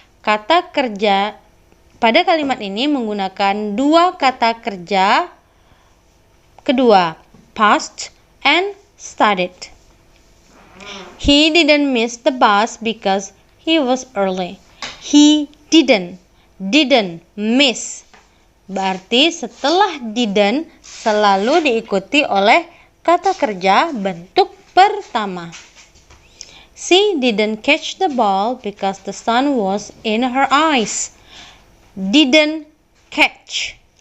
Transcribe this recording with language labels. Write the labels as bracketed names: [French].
[Indonesian] Kata kerja pada kalimat ini menggunakan dua kata kerja kedua, passed and studied. [English] He didn't miss the bus because he was early. He didn't miss. [Indonesian] Berarti setelah didn't selalu diikuti oleh kata kerja bentuk pertama. [English] She didn't catch the ball because the sun was in her eyes. Didn't catch.